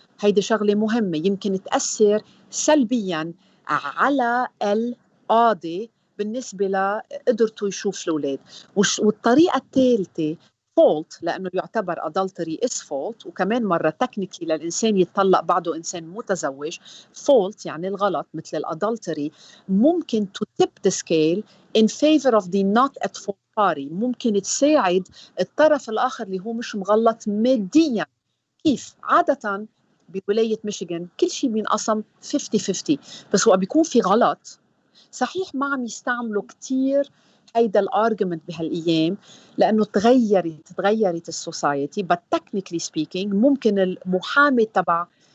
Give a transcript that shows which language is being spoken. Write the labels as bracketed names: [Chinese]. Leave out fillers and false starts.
[Arabic] هيدي شغلة مهمة يمكن تأثر سلبياً على القاضي بالنسبة لقدرته يشوف الأولاد. والطريقة الثالثة fault، لأنه يعتبر [English] adultery is fault، [Arabic] وكمان مرة technically للإنسان يتطلق بعده إنسان متزوج. fault يعني الغلط مثل الadultery ممكن [English] to tip the scale in favor of the not at fault party، [Arabic] ممكن تساعد الطرف الآخر اللي هو مش مغلط ماديا. كيف؟ عادة بولاية ميشيغان كل شيء بينقسم 50-50، بس وقت بيكون في غلط صحيح ما عم يستعملوا كتير هيدا الارجيومنت بهالايام لانه تغيرت السوسايتي، [English] but technically speaking [Arabic] ممكن المحامي تبع